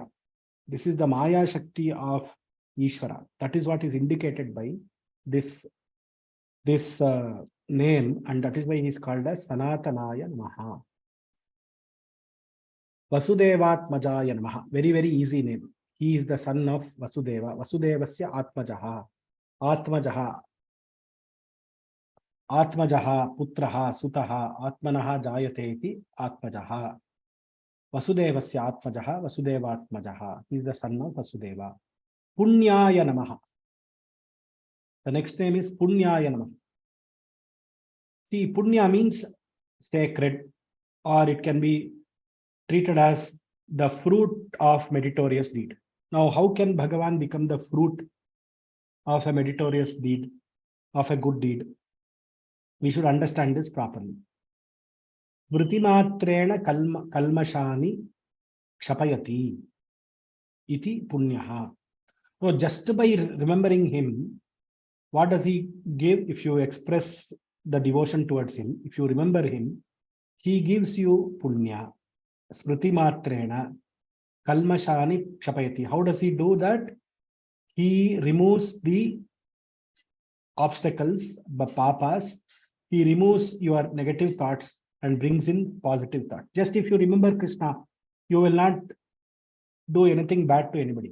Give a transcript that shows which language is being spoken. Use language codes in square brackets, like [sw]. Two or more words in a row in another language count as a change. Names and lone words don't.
[en] This is the Maya Shakti of Ishvara. That is what is indicated by this name, and that is why he is called as [sa] Sanatanaya Namaha. Vasudevatmajaya Namaha. [en] Very, very easy name. He is the son of Vasudeva. [sa] Vasudevasya Atmajaha. Atmajaha. Atmajaha, Putraha, Sutaha, Atmanaha Jayate iti Atmajaha. Vasudevasya Atmajaha, Vasudevatmajaha. [en] He is the son of Vasudeva. [sa] Punyaya Namaha. [en] The next name is [sa] Punyaya Namaha. [en] See, Punya means sacred, or it can be treated as the fruit of meritorious deed. Now, how can Bhagavan become the fruit of a meritorious deed, of a good deed? We should understand this properly. [sa] Vritimatrena kalmashani kshapayati iti punyaha. [en] So just by remembering him, what does he give? If you express the devotion towards him, if you remember him, he gives you punya. [sa] Smritimatrena kalmashani kshapayati. [en] How does he do that? He removes the obstacles, the papas. He removes your negative thoughts and brings in positive thoughts. Just if you remember Krishna, you will not do anything bad to anybody.